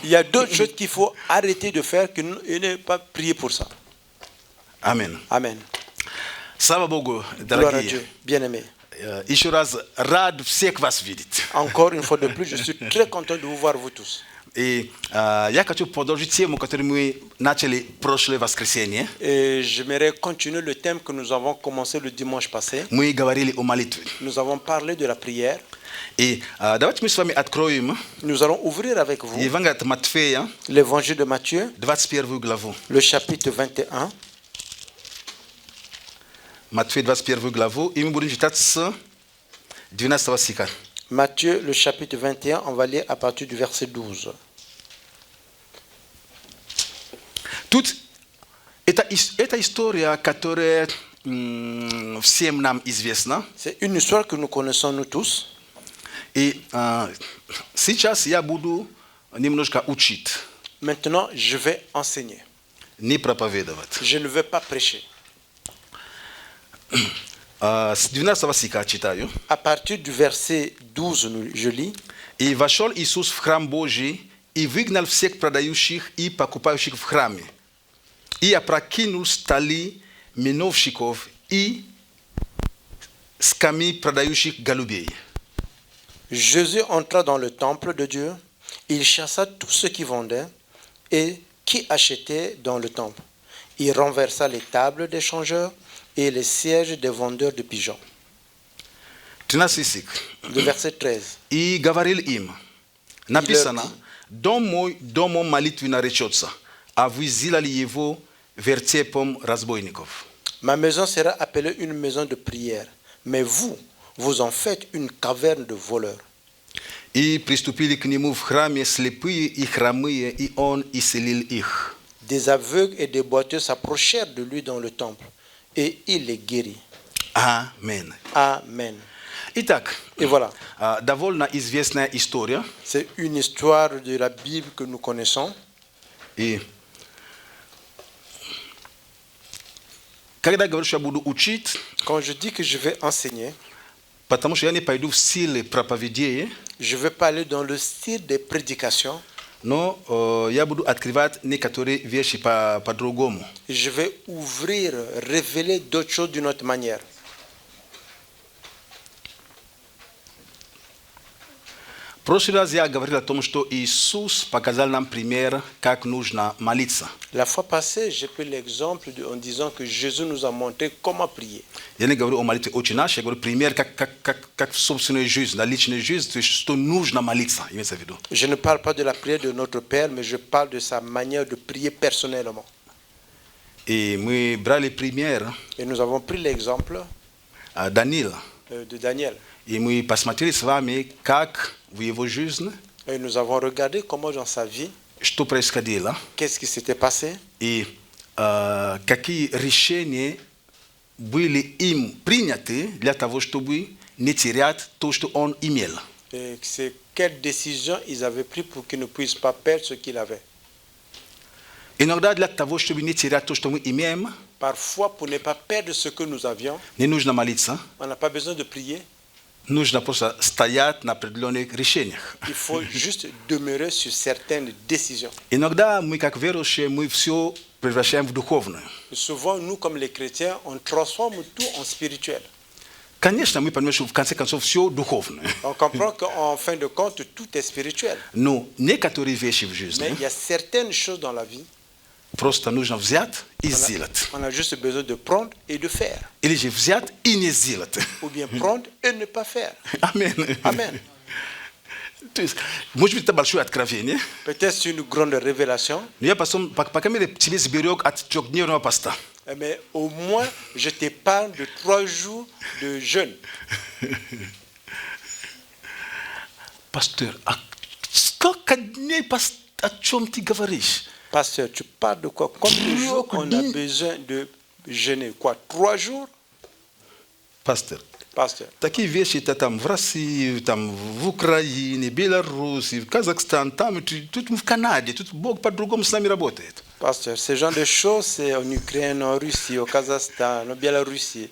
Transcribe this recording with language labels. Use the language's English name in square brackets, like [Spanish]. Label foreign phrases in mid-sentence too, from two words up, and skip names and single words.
[French] Il y a d'autres choses qu'il faut arrêter de faire et ne pas prier pour ça. Amen. Amen. [Russian] Слава Богу, [French] Gloire à [Russian] дорогие. [French] Dieu. Bien-aimés. [Russian] Еще раз рад всех вас видеть. [French] Encore une fois de plus, je suis très content de vous voir vous tous. [Russian] И я хочу продолжить тему, которую мы начали прошлое воскресенье. [French] Et j'aimerais continuer le thème que nous avons commencé le dimanche passé. [Russian] Мы говорили о молитве. [French] Nous avons parlé de la prière. [Russian] И давайте мы с вами откроем [French] Nous allons ouvrir avec vous [Russian] Евангелие от Матфея, [French] l'évangile de Matthieu, [Russian] 21 главу. [French] le chapitre 21. [Russian] Матфея 21 главу, и мы будем читать с 12 стиха. [French] Matthieu, le chapitre 21, on va lire à partir du verset 12. [Russian] Тут это история, которая всем нам известна. [French] C'est une histoire que nous connaissons nous tous. [Russian] И сейчас я буду немножко учить, [French] Maintenant, je vais enseigner. [Russian] не проповедовать. [French] Je ne vais pas prêcher. [Russian] С 12 стиха читаю. [French] À partir du verset 12, je lis. [Russian] «И вошел Иисус в храм Божий, и выгнал всех продающих и покупающих в храме, и опрокинул столи миновщиков и скамьи продающих голубей». [French] Jésus entra dans le temple de Dieu. Il chassa tous ceux qui vendaient et qui achetaient dans le temple. Il renversa les tables des changeurs et les sièges des vendeurs de pigeons. [Russian] 13 стих. [French] Le verset 13. [Russian] «И говорил им, написано, дом мой домом молитвы наречется, а вы сделали его вертепом разбойников». [French] Ma maison sera appelée une maison de prière, mais vous en faites une caverne de voleurs. [Russian] И приступили к нему в храме слепые и хромые, и он исцелил их. [French] Des aveugles et des boiteux s'approchèrent de lui dans le temple, et il les guérit. [Russian] Amen. [French] Amen. [Russian] Итак, [French] Et voilà, [Russian] довольно известная история. [French] c'est une histoire de la Bible que nous connaissons. [Russian] И когда я говорю, что я буду учить, [French] Quand je dis que je vais enseigner, [Russian] потому что я не пойду в стиле проповедей, [French] je ne vais pas aller dans le style des prédications, [Russian] но я буду открывать некоторые вещи по-другому. [French] je vais ouvrir, révéler d'autres choses d'une autre manière. [Russian] В прошлый раз я говорил о том, что Иисус показал нам пример, как нужно молиться. [French] La fois passée, j'ai pris l'exemple en disant que Jésus nous a montré comment prier. [Russian] Я не говорю о молитве «Отче наш», я говорю пример, как в собственной жизни, на личной жизни, то есть что нужно молиться, имеется в виду. [French] Je ne parle pas de la prière de notre Père, mais je parle de sa manière de prier personnellement. [Russian] И мы брали пример [French] Et nous avons pris l'exemple [Russian] Даниила. [French] de Daniel. [Russian] И мы посмотрели с вами, как в его жизни, [French] Et nous avons regardé comment dans sa vie, [Russian] что происходило, [French] qu'est-ce qui s'était passé, [Russian] и какие решения были им приняты для того, чтобы не терять то, что он имел. [French] et c'est quelles décisions ils avaient prises pour qu'ils ne puissent pas perdre ce qu'ils avaient. [Russian] Иногда для того, чтобы не терять то, что мы имеем, [French] Parfois, pour ne pas perdre ce que nous avions, [Russian] не нужно молиться, [French] on n'a pas besoin de prier, [Russian] нужно просто стоять на определенных решениях. [French] il faut juste demeurer sur certaines décisions. [Russian] Иногда мы, как верующие, мы все превращаем в духовное. [French] Et souvent, nous, comme les chrétiens, on transforme tout en spirituel. [Russian] Конечно, мы понимаем, что в конце концов все духовное. [French] On comprend qu'en fin de compte, tout est spirituel. [Russian] Но некоторые вещи в [French] Mais [Russian] жизни [French] il y a certaines choses dans la vie, [Russian] просто нужно взять и сделать. [French] on a juste besoin de prendre et de faire. [Russian] Или же взять и не сделать. [French] Ou bien prendre et ne pas faire. [Russian] Аминь. [French] Amen. [Russian] То есть, может быть, это большое откровение, [French] Peut-être c'est une grande révélation, [Russian] но я потом, по крайней мере, тебе сберег от трехдневного поста. [French] mais au moins, je t'épargne de 3 jours de jeûne. [Russian] Пастор, а сколько дней о чем ты говоришь? [French] Pasteur, tu parles de quoi? Combien de jours on a besoin de jeûner? Quoi? 3 jours? [Russian] Пастор, [French] Pasteur. [Russian] такие вещи это там в России, там в Украине, Беларуси, в Казахстан, там, тут в Канаде, тут Бог по-другому с нами работает. [French] Pasteur, ce genre de choses, c'est en Ukraine, en Russie, au Kazakhstan, en Biélorussie.